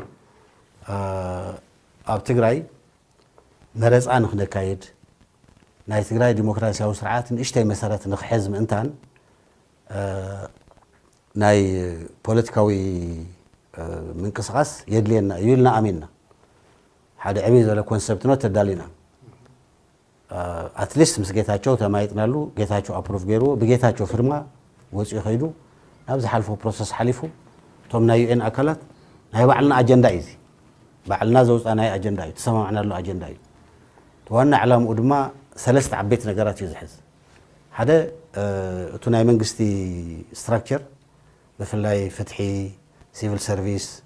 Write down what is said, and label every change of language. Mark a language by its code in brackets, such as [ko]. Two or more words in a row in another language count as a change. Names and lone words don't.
[ti] ኣብ ትግራይ መረፃ ንክነካይድ ናይ ትግራይ ዲሞክራሲያዊ ስርዓት ንእሽተይ መሰረት ንክሕዝ ምእንታን ናይ ፖለቲካዊ ምንቅስቃስ የድልየና ይልና አሚንና ሓደ ዕብይ ዘለ ኮንሰፕት ነው ተዳሊና አትሊስት ምስ ጌታቸው ተማይጥናሉ ጌታቸው አፕሩቭ ገይሩ በጌታቸው ፍርማ ወጪ ይኸይዱ ናብዝ ሓልፎ ፕሮሰስ ሓሊፉ ቶም ናይ ዩኤን አካላት ናይ ባዕልና አጀንዳ እዩ ባዕልና ዘውፃና አጀንዳ እዩ ተሰማምዕናሉ አጀንዳ እዩ ዋና ዓላምኡ ድማ ሰለስተ ዓበይት ነገራት እዩ ዝሕዝ ሓደ እቱ ናይ መንግስቲ ስትራክቸር ብፍላይ ፍትሒ [en] civil service